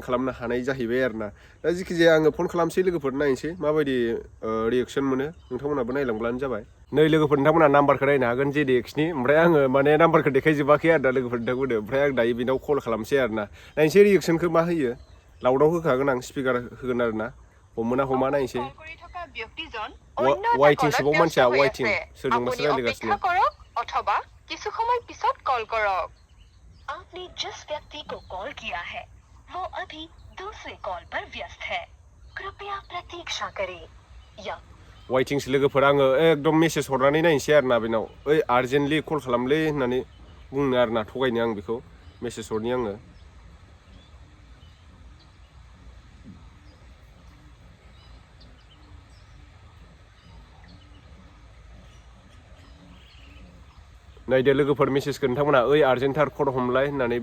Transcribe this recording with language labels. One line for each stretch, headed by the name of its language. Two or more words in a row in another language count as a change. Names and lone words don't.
Bodo: खालामनो हानाय जाहैबाय आरो ना दा जिखि जाया आङो फन खालामसै लोगोफोर नायनोसै माबायदि रिएक्सन मोनो नोंथांमोनाबो नायलांब्लानो जाबाय नै लोगोफोर नोंथांमोना नाम्बारखौ नायनो हागोन जेडिएक्सनि ओमफ्राय आङो माने नाम्बारखौ देखायजोबाखै आरो ना लोगोफोर नोंथांमोननो ओमफ्राय आं दायो बेनाव कल खालामसै आरो ना नायनोसै रिएक्सनखौ मा होयो लाउडाव होखागोन आं स्पिकार होगोन आरो ना हमोना हमा नायनोसै वाइटिं सोबाव मानसिया वाइटिं सोरजोंबासो रायलायगासिनो
Hindi: अथवा
Assamese: কিছু সময় পিছত কল করক
Hindi: आपने जिस व्यक्ति को कॉल किया है वो अभी दूसरे कॉल पर व्यस्त है कृपया प्रतीक्षा करें या
Bodo: वाइटिंसो लोगोफोर आङो एकदम मेसेज हरनानै नायनोसै आरो ना बेनाव ओइ
English: urgently call
Bodo: खालामलै होननानै बुंनो आरो ना थगायनो आं बेखौ मेसेज हरनि आङो नायदो लोगोफोर मेसेजखौ नोंथांमोना ओइ
English: urgently call
Bodo: हमलाय होननानै